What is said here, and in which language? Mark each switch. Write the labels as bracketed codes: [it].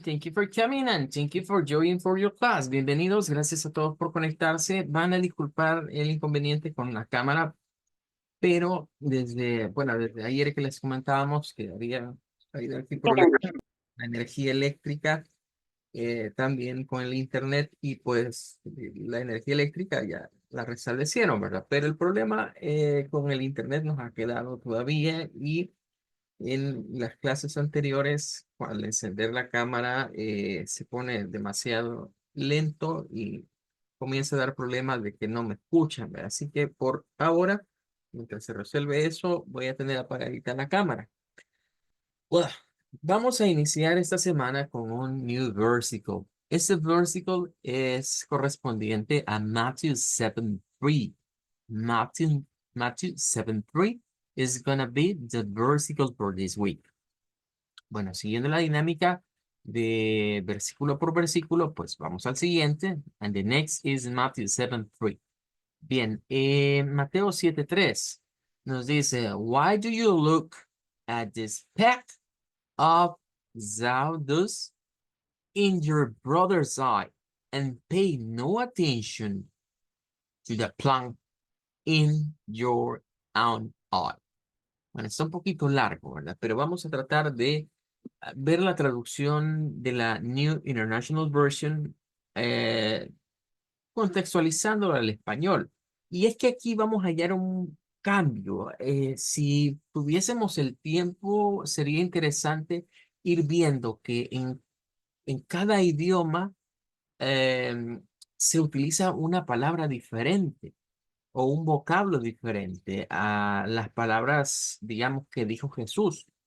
[en] Thank you for coming and thank you for joining for your class. [es] Bienvenidos, gracias a todos por conectarse. Van a disculpar el inconveniente con la cámara, pero desde ayer que les comentábamos que había habido aquí problemas con la energía eléctrica, también con el internet y pues la energía eléctrica ya la restablecieron, ¿verdad? Pero el problema con el internet nos ha quedado todavía y en las clases anteriores, al encender la cámara, se pone demasiado lento y comienza a dar problemas de que no me escuchan, ¿verdad? Así que por ahora, mientras se resuelve eso, voy a tener apagadita la cámara. Bueno, vamos a iniciar esta semana con un [en] new versicle. [es] Este versicle es correspondiente a Matthew 7:3. [en] Matthew, Matthew 7:3 is gonna be the versicle for this week. [es] Bueno, siguiendo la dinámica de versículo por versículo, pues vamos al siguiente. [en] And the next is Matthew 7:3. [es] Bien, Mateo 7:3 nos dice, [en] Why do you look at the speck of sawdust in your brother's eye and pay no attention to the plank in your own eye? [es] Bueno, está un poquito largo, ¿verdad? Pero vamos a tratar de ver la traducción de la New International Version, contextualizándolo al español. Y es que aquí vamos a hallar un cambio. Si tuviésemos el tiempo, sería interesante ir viendo que en cada idioma se utiliza una palabra diferente o un vocablo diferente a las palabras, digamos, que dijo Jesús.